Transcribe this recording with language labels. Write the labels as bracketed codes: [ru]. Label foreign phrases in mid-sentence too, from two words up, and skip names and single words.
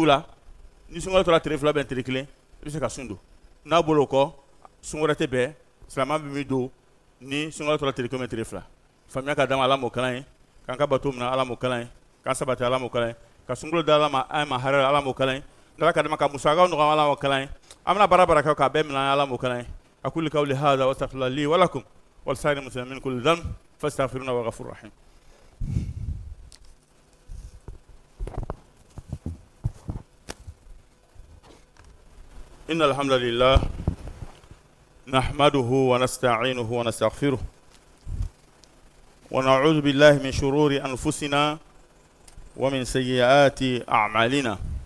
[bm] la ni sunkalo tora tile 2 bɛ tile 1 i bɛ se ka sun don n'a bolo kɔ sun wɛrɛ tɛ bɛn silamɛ bɛ min don ni sunkalo tora tile 1 bɛ tile 2 faamuya ka d'a ma ala m'o kalan ye k'an ka bato minɛ ala m'o kalan ye k'an sabati ala m'o kalan ye ka sunkalo da ala ma an ma hɛrɛ ala m'o kalan ye n'ala ka d'a ma ka musakaw nɔgɔya ala m'o kalan ye an bɛna baara kɛ k'a bɛɛ minɛ ala m'o kalan ye [ar] أقول قولي هذا وأستغفر الله لي ولكم ولسائر المسلمين من كل ذنب فاستغفروه والغفور الرحيم إن الحمد لله نحمده ونستعينه ونستغفره ونعوذ بالله من شرور أنفسنا ومن سيئات أعمالنا